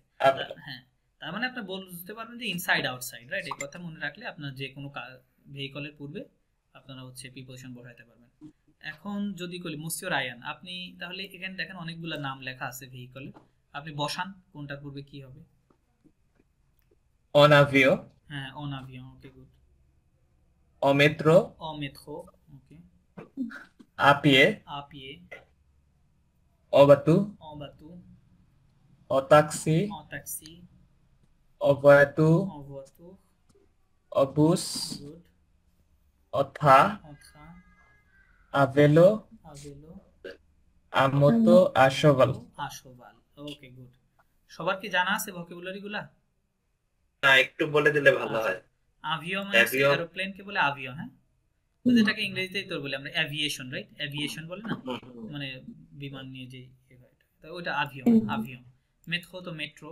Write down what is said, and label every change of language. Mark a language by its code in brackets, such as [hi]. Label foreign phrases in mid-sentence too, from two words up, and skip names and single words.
[bn] হ্যাঁ, তার মানে আপনি বুঝতে পারবেন যে [en] inside outside, [bn] রাইট? এই কথা মনে রাখলে আপনার যে কোনো ভেহিকলের পূর্বে আপনারা হচ্ছে প্রিপোজিশন বসাইতে পারবেন। এখন যদি বলি মুসিওর আয়ান, আপনি তাহলে এখানে দেখেন অনেকগুলো নাম লেখা আছে ভেহিকলের, আপনি বসান কোনটার পূর্বে কি হবে? [fr] En avion. হ্যাঁ, en avion, [en] okay good. [fr] En métro. En métro, ওকে। À pied. À pied. En bateau. En bateau. En taxi. En taxi. En voiture. En voiture. En bus. [en] Good. [fr] En train. En train. À vélo. À vélo. À moto. À cheval. À cheval, [en] okay good. [bn] সবার কি জানা আছে ভোকাবুলারি গুলা? না, একটু বলে দিলে ভালো হয়। আভিও মানে এরোপ্লেন কে বলে আভিও, হ্যাঁ, তো যেটাকে ইংরেজিতেই তো বলি আমরা এভিয়েশন, রাইট? এভিয়েশন বলে না, মানে বিমান নিয়ে যে তো ওটা আভিও। আভিও। মেট্রো তো মেট্রো।